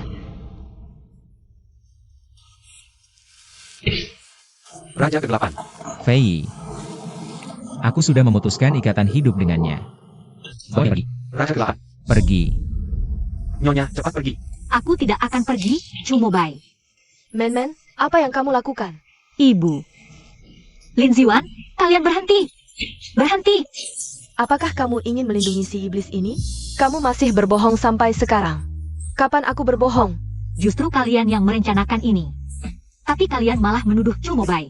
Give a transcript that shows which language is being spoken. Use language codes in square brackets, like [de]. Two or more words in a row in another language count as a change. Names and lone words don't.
[id] Raja ke-8. Fei. Aku sudah memutuskan ikatan hidup dengannya. Pergi. Raja ke-8. Pergi. Nyonya, cepat pergi. Aku tidak akan pergi, Chumobai. Men-men, apa yang kamu lakukan? Ibu. Lin Ziwan, kalian berhenti. Berhenti. Apakah kamu ingin melindungi si iblis ini? Kamu masih berbohong sampai sekarang. Kapan aku berbohong? Justru kalian yang merencanakan ini. Tapi kalian malah menuduh Chumobai.